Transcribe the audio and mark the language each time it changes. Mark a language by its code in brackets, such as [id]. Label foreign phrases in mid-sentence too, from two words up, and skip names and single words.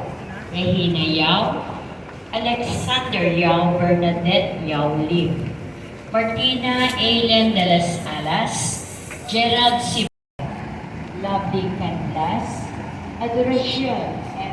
[en] Regina Yao, Alexander Yao, Bernadette Yao Lim, Martina Aileen de las Alas, Gerald Siba, Lovely Canlas, Adoracion M.